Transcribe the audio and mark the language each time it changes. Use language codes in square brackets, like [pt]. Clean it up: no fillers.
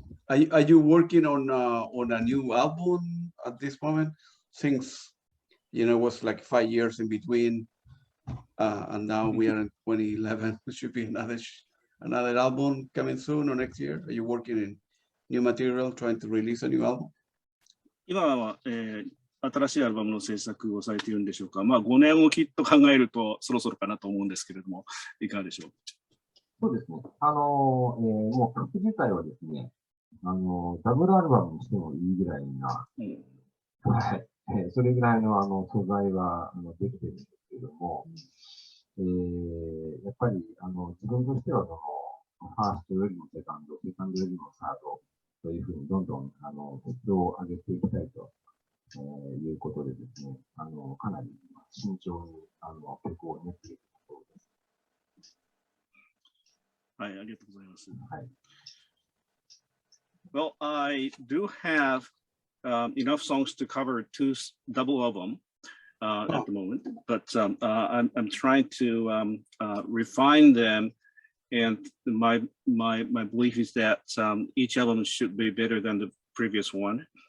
[en] Are you working on a new album at this moment? Since it was like 5 years in between, and now we are in 2011. It should be another album coming soon or next year. Are you working in new material, trying to release a new album? [ja] 今は、新しいアルバムの制作をされているんでしょうか。まあ5年をきっと考えるとそろそろかなと思うんですけれども、いかがでしょう。そうですね。もう曲自体はですね、ダブルアルバムにしてもいいぐらいな、はい。それぐらいの素材はできてるんですけども、やっぱり自分としてはファーストよりもセカンドよりもサードというふうにどんどん質を上げていきたいと、いうことでですね、かなり慎重に曲を練っているところです。はい、ありがとうございます。はい。 [en] Well, I do have enough songs to cover two double album at the moment, but I'm trying to refine them, and my belief is that each album should be better than the previous one.